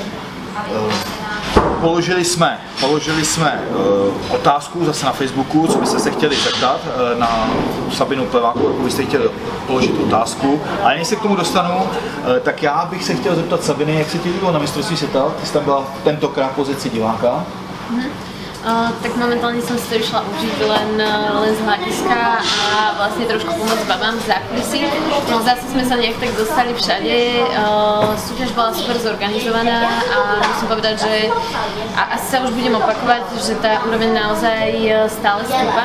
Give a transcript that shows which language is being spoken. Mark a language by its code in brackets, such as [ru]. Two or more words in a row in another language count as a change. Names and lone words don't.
[cs] Položili jsme otázku zase na Facebooku, co byste se chtěli zeptat na Sabinu Plevákovou, jako byste chtěli položit otázku. Ale než se k tomu dostanu, tak já bych se chtěl zeptat Sabiny, jak se ti líbilo na mistrovství světa? Ty jsi tam byla tentokrát v pozici diváka. [sk] Tak momentálne som si to išla užiť len z hľadiska a vlastne trošku pomôcť babám v zákulisí. No zase sme sa nejak tak dostali všade, súťaž bola super zorganizovaná a musím povedať, že a asi sa už budem opakovať, že tá úroveň naozaj stále stúpa.